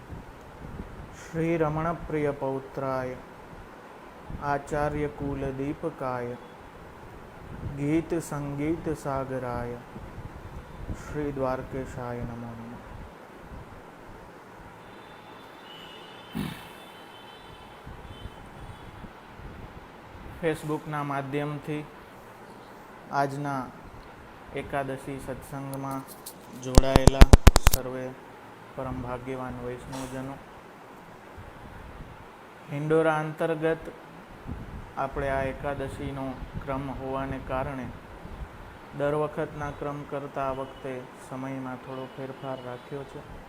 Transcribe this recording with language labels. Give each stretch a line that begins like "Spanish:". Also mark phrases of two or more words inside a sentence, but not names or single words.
Sanskrit: श्रीरमणप्रियपौत्राय आचार्यकुलदीपकाय गीतसङ्गीतसागराय श्रीद्वारकेशाय नमो नमः।
Gujarati: ફેસબુકના માધ્યમથી આજના એકાદશી સત્સંગમાં જોડાયેલા સર્વે પરમ ભાગ્યવાન વૈષ્ણવજનો, હિંડોરા અંતર્ગત આપણે આ એકાદશીનો ક્રમ હોવાને કારણે દર વખતના ક્રમ કરતાં આ વખતે સમયમાં થોડો ફેરફાર રાખ્યો છે.